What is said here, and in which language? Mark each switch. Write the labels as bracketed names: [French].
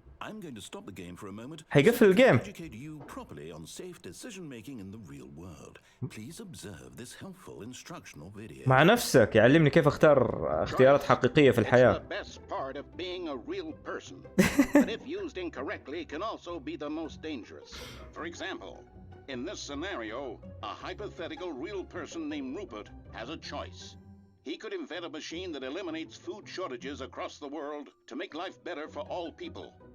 [English] I'm going to stop the game for a moment. [Arabic] حيقفل الجيم. [English] Educate you properly on safe decision-making in the real world. Please observe this helpful instructional video. [Arabic] مع نفسك يعلمني كيف اختار اختيارات حقيقية في الحياة. [English] The best part of being a real person, but if used incorrectly can also be the most dangerous. For example, in this scenario, a hypothetical real person named Rupert has a choice. He could invent a machine that eliminates food shortages across the world to make life better for all people.